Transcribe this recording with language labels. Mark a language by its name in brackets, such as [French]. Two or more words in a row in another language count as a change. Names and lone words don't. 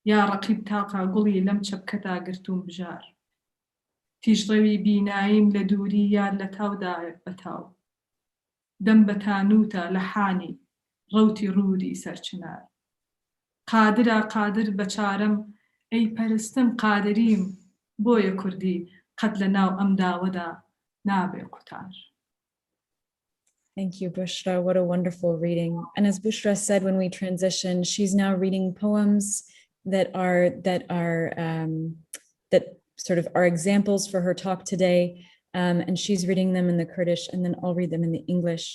[Central Kurdish] یا ڕەقیب تاقا گوڵی لەم چەپکەتا گرتوم بژار تیژڕەوی بیناییم لە دووری یان لە تاودایە بەتاو دەم بە تانوتە لە حانی ڕەوتی ڕوودی سەرچنار قادرە قادر بە چارەم ئەی پەرستم قادریم بۆیە کوردی قەت لە ناو ئەم داوەدا نابێ قوتار. [English] Thank you, Bushra. What a wonderful reading. And as Bushra said, when we transition, she's now reading poems that sort of are examples for her talk today. And she's reading them in the Kurdish, and then I'll read them in the English.